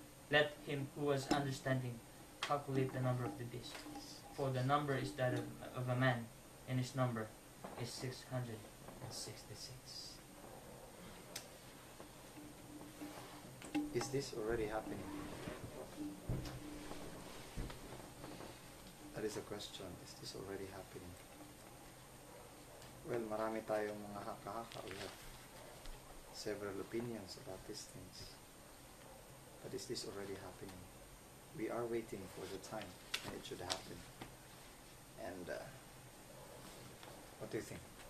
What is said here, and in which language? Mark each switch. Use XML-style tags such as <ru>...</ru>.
<en>Let him who has understanding calculate the number of the beast, for the number is that of a man, and his number is 666. Is this already happening? That is a question. Is this already happening?</en> <tl>Well, marami tayong mga haka-haka.</tl> <en>We have several opinions about these things. But is this already happening? We are waiting for the time when it should happen. And what do you think?</en>